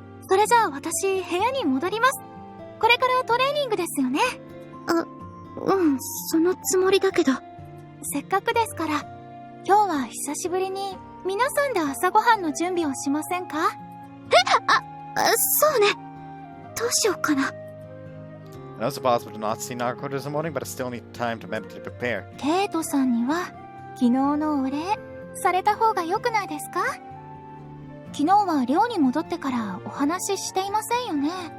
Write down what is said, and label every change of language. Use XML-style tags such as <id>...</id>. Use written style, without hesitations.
<ja>それじゃあ私、部屋に戻ります。これからトレーニングですよね。そのつもりだけど。せっかくですから、今日は久しぶりに皆さんで朝ごはんの準備をしませんか？そうね。どうしようかな。</ja> <en>I know it's possible to not see Naruto this morning, but I still need time to mentally prepare.</en> <ja>ケイトさんには昨日のお礼された方が良くないですか？昨日は寮に戻ってからお話ししていませんよね。</ja>